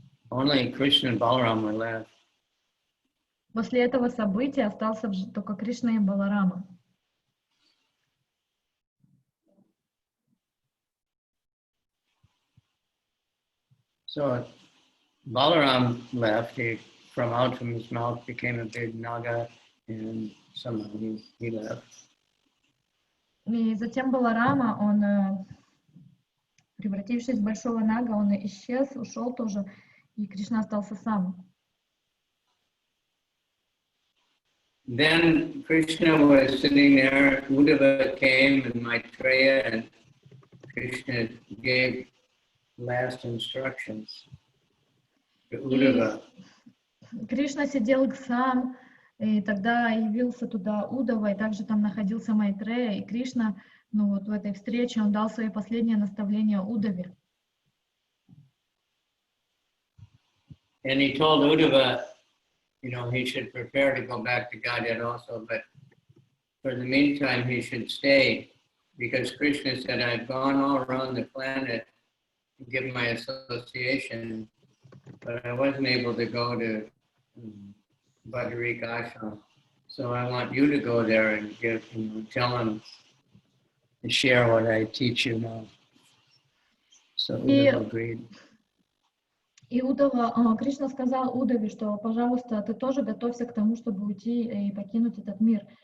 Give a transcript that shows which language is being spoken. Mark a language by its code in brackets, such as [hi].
[en] Only Krishna and Balaram were left. [ru] После этого события остался только Кришна и Баларама. [en] So Balaram left. From out from his mouth became a big naga, and somehow he left. [ru] И затем Баларама, он, превратившись в большого нага, он исчез, ушел тоже, и Кришна остался сам. [en] Then Krishna was sitting there, Uddhava came and Maitreya, and Krishna gave last instructions to Uddhava. [ru] Кришна сидел сам, и тогда явился туда Удава, и также там находился Майтрея, и Кришна, в этой встрече он дал свои последние наставления Удаве. [en] And he told Uddhava, he should prepare to go back to Godhead also, but for the meantime he should stay, because Krishna said, I've gone all around the planet to give my association, but I wasn't able to go to Badarik Ashram. So I want you to go there and tell him to share what I teach you now. So Uddhava agreed. [ru] И Кришна сказал Удаве, что, пожалуйста, ты тоже готовься к тому, чтобы уйти и покинуть этот мир.